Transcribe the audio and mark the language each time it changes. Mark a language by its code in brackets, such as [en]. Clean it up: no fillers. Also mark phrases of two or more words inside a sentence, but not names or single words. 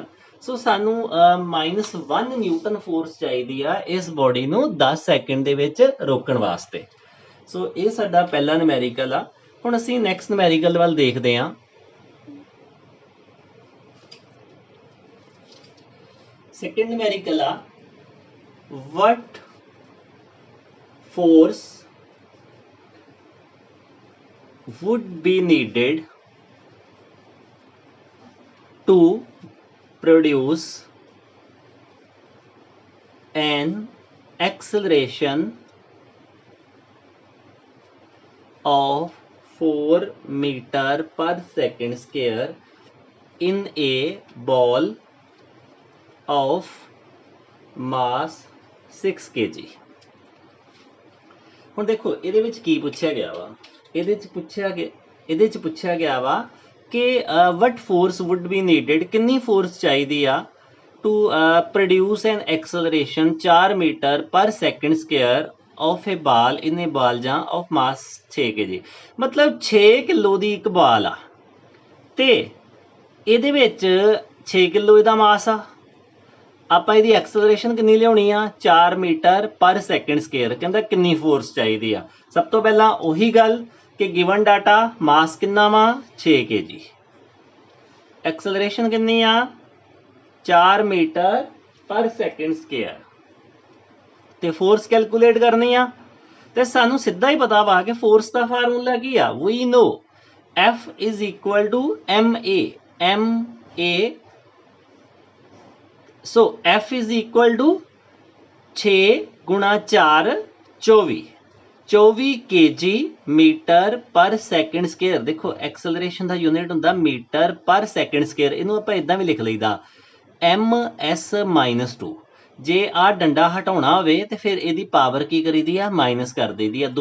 [pa] ਸੋ ਸਾਨੂੰ -1 [en] newton force [pa] ਚਾਹੀਦੀ ਆ ਇਸ ਬੋਡੀ ਨੂੰ 10 ਸੈਕਿੰਡ ਦੇ ਵਿੱਚ ਰੋਕਣ ਵਾਸਤੇ। ਸੋ ਇਹ ਸਾਡਾ ਪਹਿਲਾ ਨਿਊਮੈਰੀਕਲ ਆ। ਹੁਣ ਅਸੀਂ [en] next numerical [pa] ਵੱਲ ਦੇਖਦੇ ਹਾਂ। [en] second numerical ਆ, what force would be needed to produce an acceleration of 4 meter per second square in a ball of mass 6 kg। [pa] ਹੁਣ ਦੇਖੋ ਇਹਦੇ ਵਿੱਚ ਕੀ ਪੁੱਛਿਆ ਗਿਆ ਵਾ, ਇਹਦੇ 'ਚ ਪੁੱਛਿਆ ਗਿਆ ਵਾ ਕਿ [en] what force would be needed, [pa] ਕਿੰਨੀ ਫੋਰਸ ਚਾਹੀਦੀ ਆ [en] to produce an acceleration 4 meter per second square of a ball in a ball ਜਾਂ of mass 6 kg। [pa] ਮਤਲਬ 6 ਕਿਲੋ ਦੀ ਇੱਕ ਬਾਲ ਆ ਤੇ ਇਹਦੇ ਵਿੱਚ 6 ਕਿਲੋ ਇਹਦਾ ਮਾਸ ਆ। ਆਪਾਂ ਇਹਦੀ ਐਕਸਲਰੇਸ਼ਨ ਕਿੰਨੀ ਲਿਆਉਣੀ ਆ, 4 [en] meter per second square. [pa] ਕਹਿੰਦਾ ਕਿੰਨੀ ਫੋਰਸ ਚਾਹੀਦੀ ਆ। ਸਭ ਤੋਂ ਪਹਿਲਾਂ ਉਹੀ ਗੱਲ ਕਿ [en] given data, [pa] ਮਾਸ ਕਿੰਨਾ ਵਾ, 6 kg, ਐਕਸਲਰੇਸ਼ਨ ਕਿੰਨੀ ਆ, 4 [en] meter per second square, [pa] ਤੇ [en] force calculate [pa] ਕਰਨੀ ਆ। ਤੇ ਸਾਨੂੰ ਸਿੱਧਾ ਹੀ ਪਤਾ ਵਾ ਕਿ ਫੋਰਸ ਦਾ ਫਾਰਮੂਲਾ ਕੀ ਆ, [en] we know F is equal to ma. ਸੋ F is equal to 6 ਗੁਣਾ 4 24 kg meter per second square. ਦੇਖੋ ਐਕਸਲਰੇਸ਼ਨ ਦਾ ਯੂਨਿਟ ਹੁੰਦਾ meter per second square. [pa] ਇਹਨੂੰ ਆਪਾਂ ਇਦਾਂ ਵੀ ਲਿਖ ਲਈਦਾ ms-2। ਜੇ ਆਹ ਡੰਡਾ ਹਟਾਉਣਾ ਹੋਵੇ ਤੇ ਫਿਰ ਇਹਦੀ ਪਾਵਰ ਕੀ ਕਰੀਦੀ ਆ, ਮਾਈਨਸ ਕਰ ਦਈਦੀ ਆ।